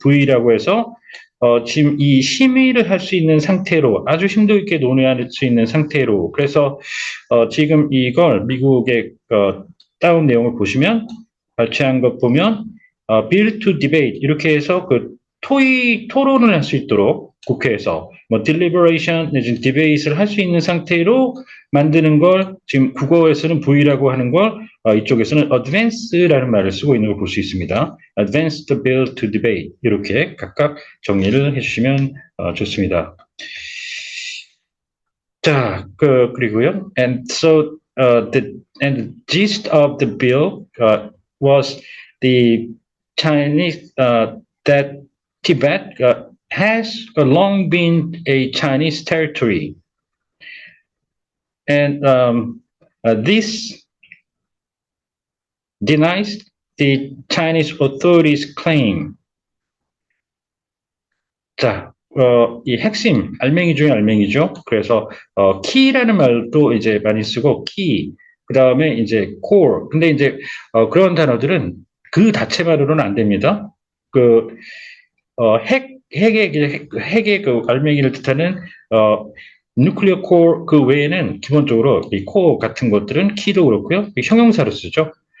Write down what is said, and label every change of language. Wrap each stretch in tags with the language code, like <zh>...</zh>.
<ko>V라고 해서 지금 이 심의를 할 수 있는 상태로 아주 심도 있게 논의할 수 있는 상태로 그래서 지금 이걸 미국의 다운 내용을 보시면 발췌한 것 보면</ko> <en>bill to debate</en> <ko>이렇게 해서 그 토론을 할 수 있도록 국회에서 뭐 deliberation 내지는 debate를 할 수 있는 상태로 만드는 걸 지금 국어에서는 V라고 하는 걸 이쪽에서는 advance라는 말을 쓰고 있는 걸 볼 수 있습니다.</ko> <en>advanced bill to debate</en> <ko>이렇게 각각 정리를 해주시면 좋습니다. 자, 그리고요.</ko> <en>And so the gist of the bill was the Chinese that Tibet has long been a Chinese territory, and this denies the Chinese authorities' claim.</en> <ko>자, 이 핵심 알맹이 중에 알맹이죠. 그래서 키라는 말도 이제 많이 쓰고 키, 그 다음에 이제 core. 근데 이제 그런 단어들은 그 자체만으로는 안 됩니다. 그 핵의 그 알맹이를 뜻하는 nuclear core 그 외에는 기본적으로 이 core 같은 것들은 키도 그렇고요. 형용사로 쓰죠.</ko>